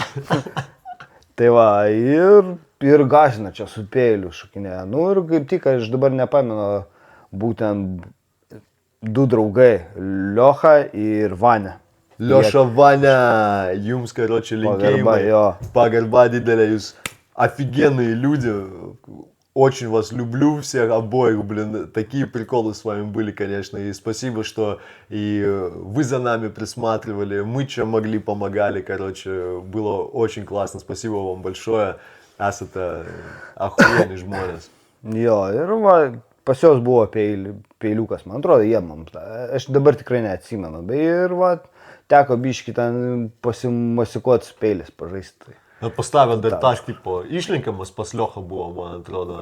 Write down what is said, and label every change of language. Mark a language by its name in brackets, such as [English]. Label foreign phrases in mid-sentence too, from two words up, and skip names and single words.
[Lithuanian] Tai va, ir gažina čia su peiliu šukinėje. Ir kaip tik, aš dabar nepamenu, būtent 2 draugai, Liocha ir Vania. Lioša, Vania, jums, karočiui, linkėjimai. Pagarba didelė, jūs [Russian] офигенные люди. Очень вас люблю всех обоих, блин, такие приколы с вами были, конечно, и спасибо, что и вы за нами присматривали, мы чем могли помогали, короче, было очень классно, спасибо вам большое, [Lithuanian] esate охуенные žmonės. Jo, ir va, pas jos buvo peiliukas, man atrodo, jie man, aš dabar tikrai neatsimenu, bet ir va, teko biškį ten pasimasikuoti su peilis pažaisti. Ir pastavė dar tas tipo išlinkiamas pas Liochą buvo, man atrodo.